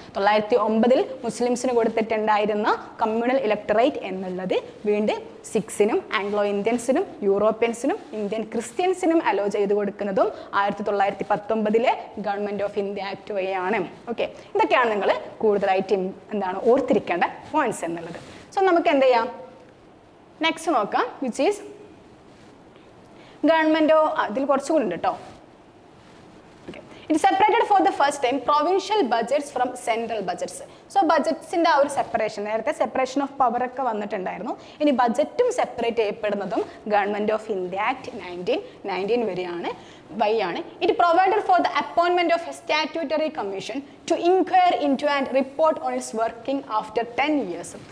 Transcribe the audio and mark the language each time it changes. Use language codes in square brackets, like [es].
[ml] 1909 മുസ്ലിംസിന് കൊടുത്തിട്ടുണ്ടായിരുന്ന communal electorate എന്നുള്ളത് വീണ്ടും സിഖ്സിനും Anglo ഇന്ത്യൻസിനും യൂറോപ്യൻസിനും Indian ക്രിസ്ത്യൻസിനും hello ചെയ്ത് കൊടുക്കുന്നതും 1919 ഗവൺമെൻറ് ഓഫ് ഇന്ത്യ ആക്ട് വഴിയാണ്. ഓക്കെ. ഇതൊക്കെയാണ് നിങ്ങൾ കൂടുതലായിട്ട് ഓർത്തിരിക്കേണ്ട പോയിന്റ്സ് എന്നുള്ളത്. സോ നമുക്ക് എന്ത് ചെയ്യാം, നെക്സ്റ്റ് നോക്കാം. [en] which is [ml] ഗവൺമെൻറ് ഇതിൽ കുറച്ചുകൂടി ഉണ്ട് കേട്ടോ. [en] It separated for the first time provincial budgets from central budgets. [ml] So ബജറ്റ്സിൻ്റെ ആ ഒരു സെപ്പറേഷൻ, നേരത്തെ സെപ്പറേഷൻ ഓഫ് പവർ ഒക്കെ വന്നിട്ടുണ്ടായിരുന്നു. ഇനി ബജറ്റും separate ചെയ്യപ്പെടുന്നതും government of India act 1919 വഴിയാണ്. [en] It provided for the അപ്പോയിൻമെന്റ് of A statutory commission to inquire in two and report on its working after 10 years.